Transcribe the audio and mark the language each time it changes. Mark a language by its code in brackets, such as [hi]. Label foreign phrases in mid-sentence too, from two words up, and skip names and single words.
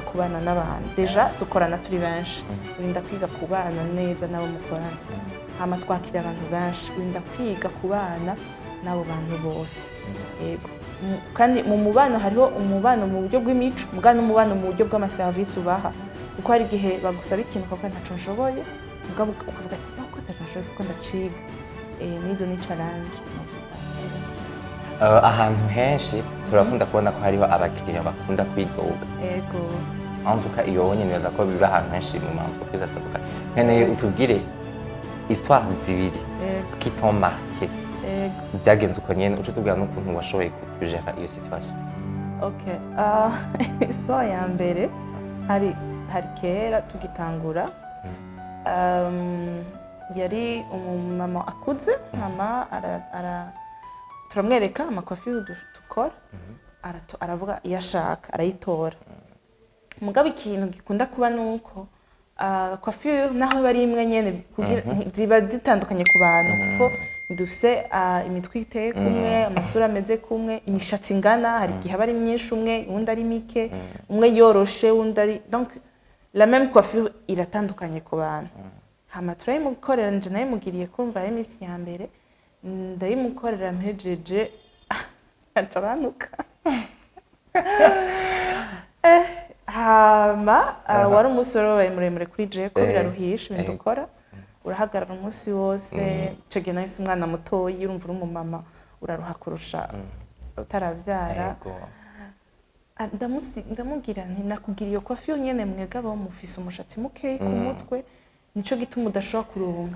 [rn] kubana n'abantu deja dukorana turi benshi urinda kwiga kubana neza n'abo mukorana hama twakira abantu benshi urinda kwiga kubana n'abo bantu bose yego kandi mu mubano hariho umubano mu buryo bw'imico mugana umubano mu buryo bw'amaserivisi ubaha kuko hari igihe bagusaba ikintu ukavuga ntaco nshoboye mugabo ukavuga ati ko ntaco nshoboye kuko ndaciga nizo ni challenge ahantu henshi turakunda kubona ko hariho abakiriya bakunda kwidoga yego antuka iyo wonye neza ko biba ahantu henshi mu entreprise atandukanye nkeneye utubwire histoire zibiri [fr] qui t'ont marqué [rn] byagenze uko nyene uce tubwira n'ukuntu washoboye kugera iyo situation. Okay, histoire ya mbere hari kera tugitangura yari umumama akuze mama turamwereka amakofi dukora aravuga iyo ashaka arayitora mugabo ikintu gikunda kuba nuko coiffure naho bari imwe nyene ziba zitandukanye ku bantu kuko dufise imitwe iteye kumwe amasura ameze kumwe imishatsi ingana hari igihe bari myinshi umwe undi ari mike umwe yoroshe undi ari [fr] donc la même coiffure [rn] iratandukanye ku bantu hama turayimukorera nje nayo mugiriye kumva ari imisi ya mbere ndayimukorera mpejeje ataranuka hama wari umusoro wabaye muremure kuri je ko biraruhisha ibintu ukora urahagarara umunsi wose ico gihe nahise umwana mutoyi urumva uri umumama uraruha kurusha utaravyara ndamubwira nti nakubwira iyo coiffure nyene mwegaba mufise umushatsi mukeyi ku mutwe nico gituma udashobora kuronka